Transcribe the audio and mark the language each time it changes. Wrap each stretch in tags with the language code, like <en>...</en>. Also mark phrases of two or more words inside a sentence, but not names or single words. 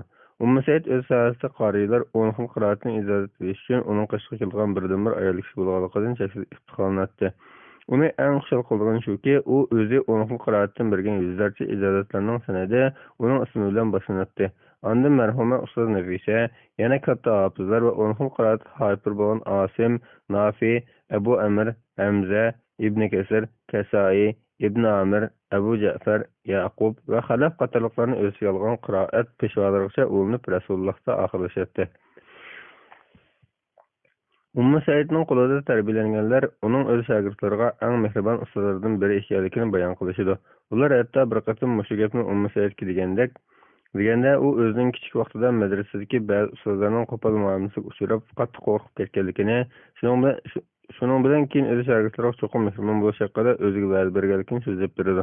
<uz>Ummu Said o'z sohasida qorilar 10 xil qiroatni ijozat berish uchun uning qishga kelgan birdan-bir ayol kishi bo'lganligidan cheksiz iftiqorlanadi. Uni eng xushal qilgan shuki, u o'zi 10 xil qiroatdan bergan yuzlarcha ijozatlarning sanadi uning ismi bilan boshlanadi. Ondan marhuma ustoz Nafisa, yana katta hafizlar va 10 xil qiroat hafir bo'lgan Asim, Nafi, Abu Amr, Hamza, Ibn Kasir, Kasai, Ibn Amir, Abu Ja'far, Yaqub va Xalaf qatorliqlarni o'ziga olgan qiroat peshvolarigacha ulinib Rasulullohda oxirlashadi. Ummu Saidning qo'lida tarbiyalanganlar uning o'z shogirdlariga eng mehribon ustozlardan biri ekanligini bayon qilishadi. Ular hatto bir qatim mushu gapni Ummu Saidga deganda u o'zining kichik vaqtida madrasadagi ba'zi ustozlarning qo'pol muomalasiga uchrab qattiq qo'rqib ketganligini, shuning bilan keyin o'z shogirdlariga cho'qim mehribon bo'lish haqida o'ziga va'da berganligini so'zlab beradi.</uz>